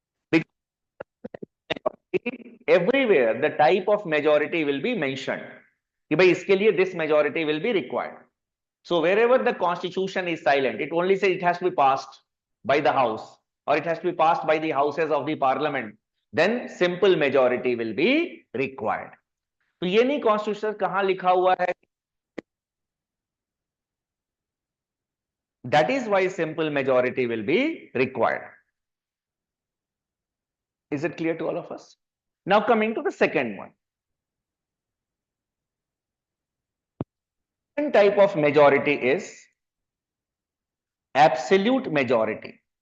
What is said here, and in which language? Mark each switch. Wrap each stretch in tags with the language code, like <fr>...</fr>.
<en>Because everywhere the type of majority will be mentioned.</en> <hi>कि भाई इसके लिए</hi> <en>this majority will be required. So wherever the constitution is silent, it only says it has to be passed by the house or it has to be passed by the houses of the parliament. Then simple majority will be required.</en> <hi>तो ये नहीं constitution कहां लिखा हुआ है.</hi> <en>That is why simple majority will be required. Is it clear to all of us? Now coming to the second one. Second type of majority is absolute majority.</en>